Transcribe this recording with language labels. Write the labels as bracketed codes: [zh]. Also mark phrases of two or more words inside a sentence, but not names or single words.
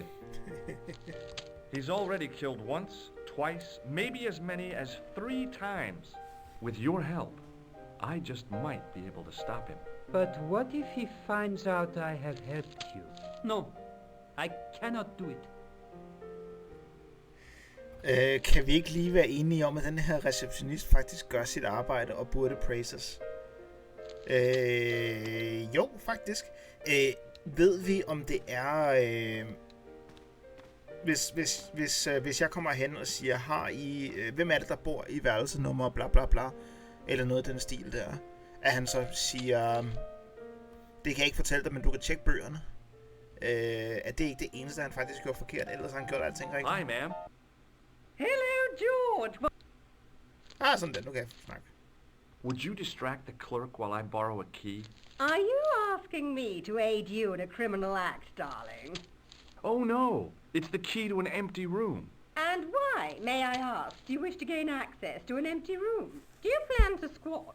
[en] He's already killed once, twice, maybe as many as 3 times. With your help, I just might be able to stop him. But what if he finds out I have helped you? No, I cannot do it. [da] Kan vi ikke lige være enige om, at den her receptionist faktisk gør sit arbejde og burde praises? Jo, faktisk. Ved vi, om det er... Hvis jeg kommer hen og siger, har I... hvem er det, der bor i værelsenummer, bla bla bla, eller noget af den stil der, at han så siger... det kan jeg ikke fortælle dig, men du kan tjekke bøgerne. Er det ikke det eneste, han faktisk gjorde forkert, ellers har han gjort alting rigtigt? [en] Hi, ma'am. Hello, George. [da] Sådan den. Nu kan jeg snakke. [en] Would you distract the clerk while I borrow a key? Are you asking me to aid you in a criminal act, darling? Oh, no. It's the key to an empty room. And why, may I ask, do you wish to gain access to an empty room? Do you plan to squat?